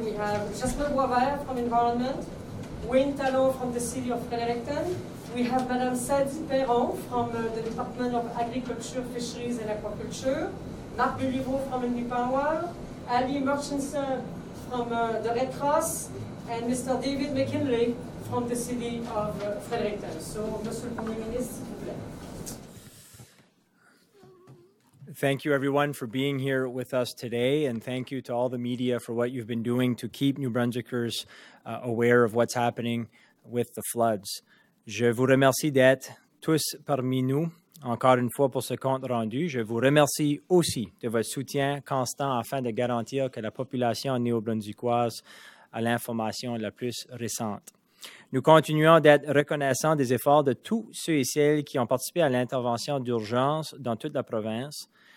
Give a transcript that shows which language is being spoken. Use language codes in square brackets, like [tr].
[en] We have Jasper Boisvert from Environment, Wayne Talon from the City of Fredericton. We have Madame Sadi Perron from the Department of Agriculture, Fisheries and Aquaculture, Marc Béliveau from Nipawal, Ali Murchison from the Red Cross, and Mr. David McKinley from the City of Fredericton. [fr] So, Monsieur le Premier ministre, s'il vous plaît. [en] Thank you, everyone, for being here with us today, and thank you to all the media for what you've been doing to keep New Brunswickers aware of what's happening with the floods. [fr] Je vous remercie d'être tous parmi nous, encore une fois, pour ce compte rendu. Je vous remercie aussi de votre soutien constant afin de garantir que la population néo-brunswickoise a l'information la plus récente. Nous continuons d'être reconnaissants des efforts de tous ceux et celles qui ont participé à l'intervention d'urgence dans toute la province.